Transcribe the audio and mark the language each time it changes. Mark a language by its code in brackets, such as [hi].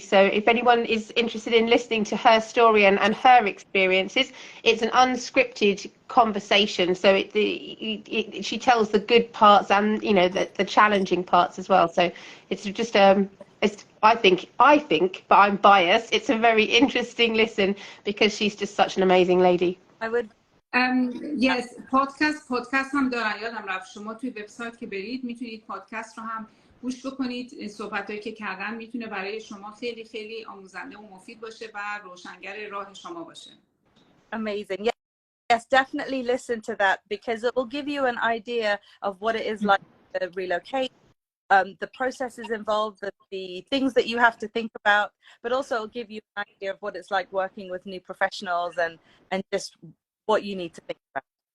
[en] So if anyone is interested in listening to her story and her experiences, it's an unscripted conversation. So she tells the good parts and, you know, the challenging parts as well. So it's just I think, but I'm biased, it's a very interesting listen because she's just such an amazing lady. I would [fa] yes, پادکست هم دارن. یادم رفت شما توی وبسایت که برید میتونید پادکست رو هم گوش بکنید. صحبتایی که کردن میتونه برای شما خیلی خیلی آموزنده و مفید باشه و روشنگر راه شما باشه. [en] Amazing. Yes, definitely listen to that because it will give you an idea of what it is like to relocate, the processes involved, the things that you have to think about, but also it'll give you an idea of what it's like working with new professionals and just what you need to think about.